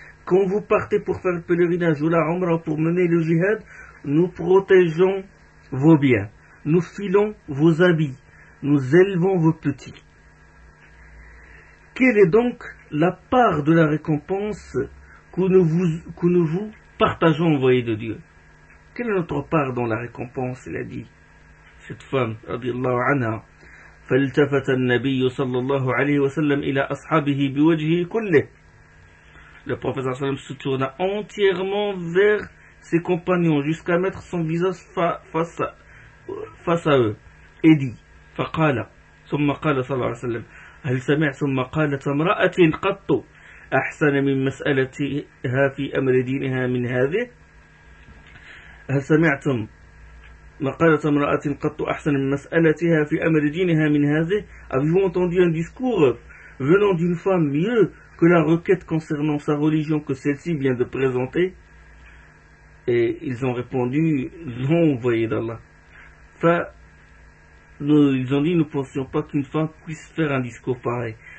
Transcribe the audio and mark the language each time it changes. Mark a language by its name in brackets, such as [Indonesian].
[French] Quand vous partez pour faire le pèlerinage ou la umra pour mener le jihad, nous protégeons vos biens, nous filons vos habits, nous élevons vos petits. Quelle est donc la part de la récompense que nous vous partageons, envoyé de Dieu. Quelle est notre part dans la récompense, il a dit. Cette femme, [Arabic] radiallahu anha, فالتفت النبي صلى الله عليه وسلم الى اصحابه بوجهه كله. [French] Le professeur sallam se tourna entièrement vers ses compagnons jusqu'à mettre son visage face à eux et dit [Arabic] فقال ثم قال صلى الله عليه وسلم هل سمعتم قالت امرأة قط احسن من مسألتها في امر دينها من هذه هل سمعتم مقالة امرأة قط أحسن من مسألتها في أمر دينها من هذه. [French] Avez-vous entendu un discours venant d'une femme mieux que la requête concernant sa religion que celle-ci vient de présenter? Et ils ont répondu non, envoyé d'Allah. Ils ont dit, nous ne pensions pas qu'une femme puisse faire un discours pareil.